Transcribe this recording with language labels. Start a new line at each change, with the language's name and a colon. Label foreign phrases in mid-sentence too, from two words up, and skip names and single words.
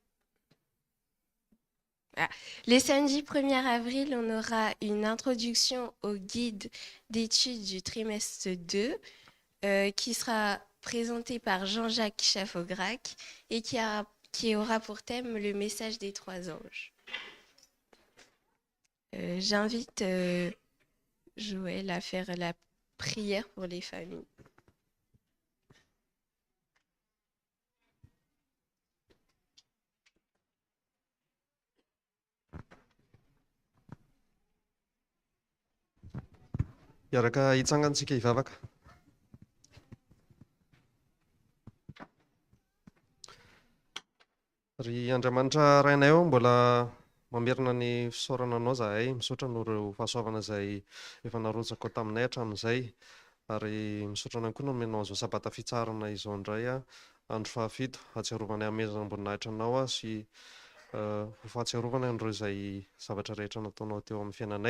French: ah, les samedis 1er avril, on aura une introduction au guide d'études du trimestre 2 qui sera présenté par Jean-Jacques Chaffograc et qui aura pour thème le message des trois anges. J'invite Joël à faire la prière pour les familles.
Malagasy: Iaraka hitsangantsika hivavaka. Ry Andriamanitra rainay eo mbola mamerina ny fisaorana anao zahay, misaotra no ireo fahasoavana izay efa narotsaka taminay hatramin'izay, ary misaotra ihany koa nomenao an'izao sabata fitsarana izao indray andro fahafito, hatsiarovana hamezana amboninahitra anao sy ho fahatsiarovana an'ireo izay zavatra rehetra nataonao teo amin'ny fiainanay.